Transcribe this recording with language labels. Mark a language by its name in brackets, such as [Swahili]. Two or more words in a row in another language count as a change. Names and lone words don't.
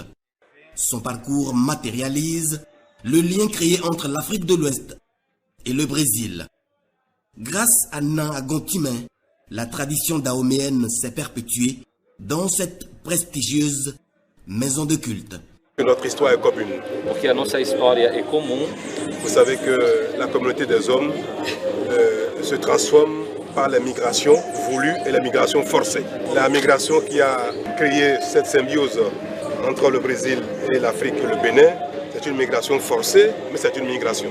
[French] Son parcours matérialise le lien créé entre l'Afrique de l'Ouest et le Brésil. Grâce à Nan Agontimé, la tradition dahoméenne s'est perpétuée dans cette prestigieuse maison de culte. Notre histoire est commune. [Portuguese] Porque a nossa história é comum. [French] Vous savez que la communauté des hommes se transforme par les migrations voulues et les migrations forcées. La migration qui a créé cette symbiose entre le Brésil et l'Afrique et le Bénin, c'est une migration forcée, mais c'est une migration.